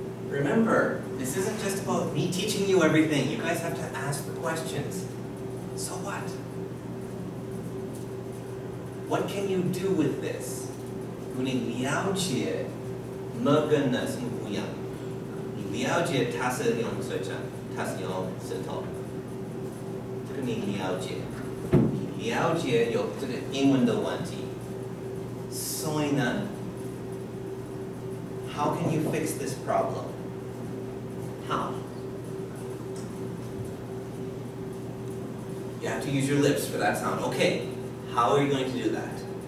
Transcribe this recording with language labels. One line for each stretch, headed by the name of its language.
English: Remember, this isn't just about me teaching you everything. You guys have to ask the questions. So what? What can you do with this?
Chinese: 如果你了解 M 跟 N 是不一样，你了解它是用嘴唇，它是用舌头，这个你了解，你了解有这个英文的问题，所以呢，
English: how can you fix this problem? How? You have to use your lips for that sound. Okay, how are you going to do that?